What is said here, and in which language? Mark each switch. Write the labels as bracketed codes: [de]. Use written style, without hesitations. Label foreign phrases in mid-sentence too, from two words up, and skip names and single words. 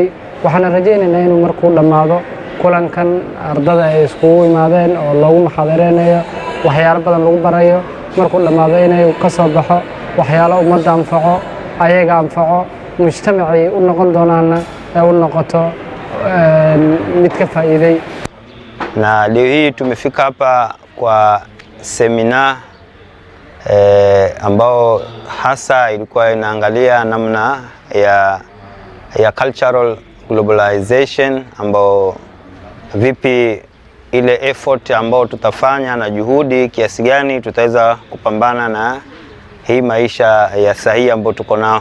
[so] waxaan rajaynaynaa inuu markuu dhamaado kulankan ardada ay iskugu imaadeen oo loogu maxaadareynayo waxyaalo badan lagu barayo, markuu dhamaado inay ka soo baxo waxyaalo ummadda anfaco, ayaga anfaco, mujtamacii u noqon doonaana ay u noqoto mid ka faa'iiday. [sw] Na leo hii tumefika hapa kwa semina ambao hasa ilikuwa inaangalia namna ya [en] cultural globalization, [sw] ambao vipi ile effort ambao tutafanya na juhudi kiasi gani tutaweza kupambana na hii maisha ya sahihi ambao tuko nao.